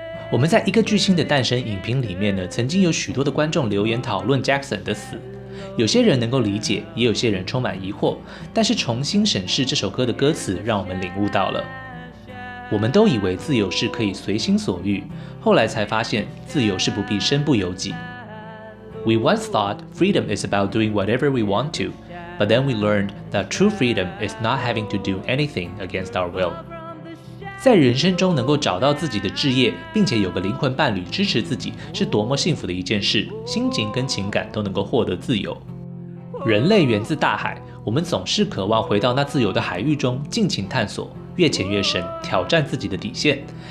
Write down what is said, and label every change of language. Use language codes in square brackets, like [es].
[zh] 我们在一个巨星的诞生影评里面呢，曾经有许多的观众留言讨论 Jackson 的死，有些人能够理解，也有些人充满疑惑。但是重新审视这首歌的歌词，让我们领悟到了，我们都以为自由是可以随心所欲，后来才发现自由是不必身不由己。 [en] We once thought freedom is about doing whatever we want to, but then we learned that true freedom is not having to do anything against our will. [zh] 在人生中能够找到自己的志业，并且有个灵魂伴侣支持自己，是多么幸福的一件事，心情跟情感都能够获得自由。人类源自大海，我们总是渴望回到那自由的海域中，尽情探索，越潜越深，挑战自己的底线。